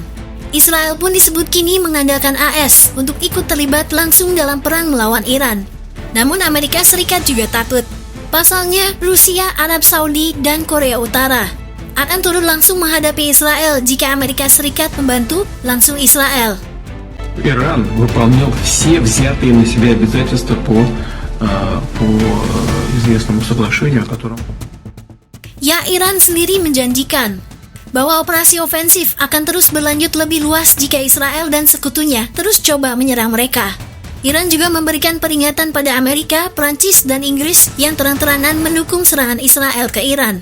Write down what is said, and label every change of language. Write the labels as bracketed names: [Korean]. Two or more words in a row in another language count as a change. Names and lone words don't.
[Indonesian] Israel pun disebut kini mengandalkan AS untuk ikut terlibat langsung dalam perang melawan Iran. Namun Amerika Serikat juga takut. Pasalnya, Rusia, Arab Saudi, dan Korea Utara akan turun langsung menghadapi Israel jika Amerika Serikat membantu langsung Israel. [Russian] Иран выполнял все взятые на себя обязательства по известному соглашению, о котором... [Indonesian] Ya, Iran sendiri menjanjikan bahwa operasi ofensif akan terus berlanjut lebih luas jika Israel dan sekutunya terus coba menyerang mereka. Iran juga memberikan peringatan pada Amerika, Prancis, dan Inggris yang terang-terangan mendukung serangan Israel ke Iran.